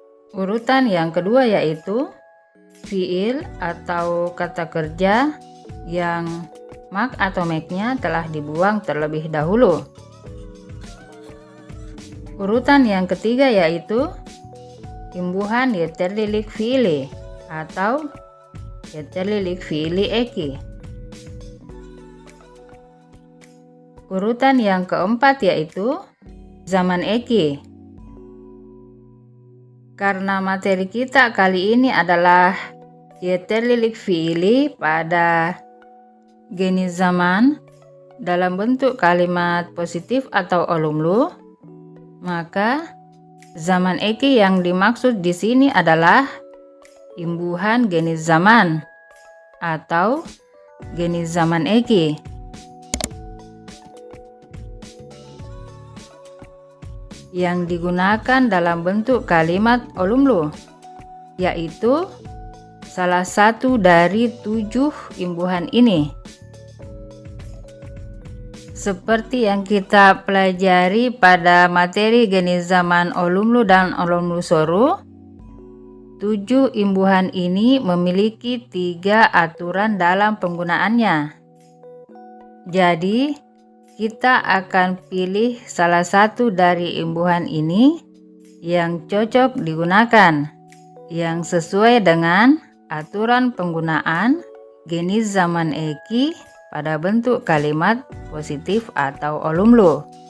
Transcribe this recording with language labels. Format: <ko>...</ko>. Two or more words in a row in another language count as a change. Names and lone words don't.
<id>Urutan yang kedua yaitu fiil atau kata kerja yang mak atau make-nya telah dibuang terlebih dahulu. Urutan yang ketiga yaitu imbuhan</id> <tr>yeterlilik fiili</tr> <id>atau</id> <tr>yeterlilik fiili eki.</tr> <id>Urutan yang keempat yaitu</id> <tr>zaman eki.</tr> <id>Karena materi kita kali ini adalah</id> <tr>yeterlilik fiili</tr> <id>pada</id> <tr>jenis zaman</tr> <id>dalam bentuk kalimat positif atau olumlu, maka</id> <tr>zaman eki</tr> <id>yang dimaksud di sini adalah imbuhan</id> <tr>jenis zaman</tr> <id>atau</id> <tr>jenis zaman eki.</tr> <id>Yang digunakan dalam bentuk kalimat olumlu, yaitu salah satu dari 7 imbuhan ini. Seperti yang kita pelajari pada materi</id> <tr>jenis zaman</tr> <id>olumlu dan</id> <tr>olumlu soru,</tr> <id>7 imbuhan ini memiliki 3 aturan dalam penggunaannya. Jadi, kita akan pilih salah satu dari imbuhan ini yang cocok digunakan, yang sesuai dengan aturan penggunaan</id> <tr>jenis zaman eki</tr> <id>pada bentuk kalimat positif atau olumlu.</id>